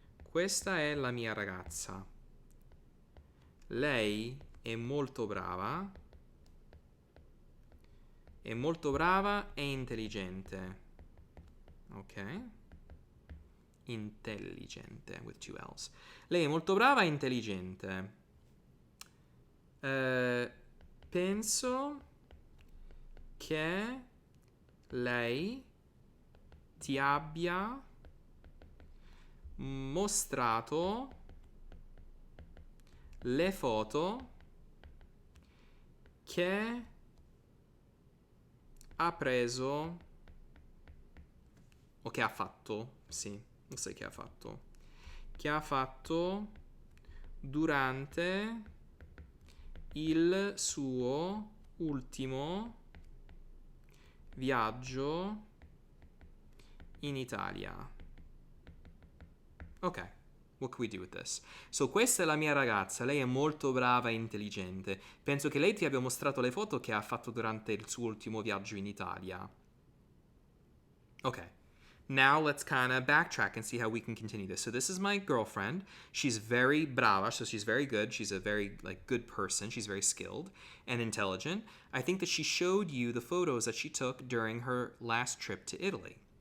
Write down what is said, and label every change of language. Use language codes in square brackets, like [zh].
[it] Questa è la mia ragazza. Lei è molto brava. È molto brava e intelligente. Ok? [en] Intelligente with two L's. [it] Lei è molto brava e intelligente. Penso che lei ti abbia mostrato le foto che ha preso o che ha fatto, sì, non so che ha fatto durante il suo ultimo viaggio in Italia. [en] Ok, what can we do with this? [it] So, questa è la mia ragazza, lei è molto brava e intelligente. Penso che lei ti abbia mostrato le foto che ha fatto durante il suo ultimo viaggio in Italia. Ok. [en] Now let's kind of backtrack and see how we can continue this. So this is my girlfriend. She's very brava, so she's very good. She's a very good person. She's very skilled and intelligent. I think that she showed you the photos that she took during her last trip to Italy.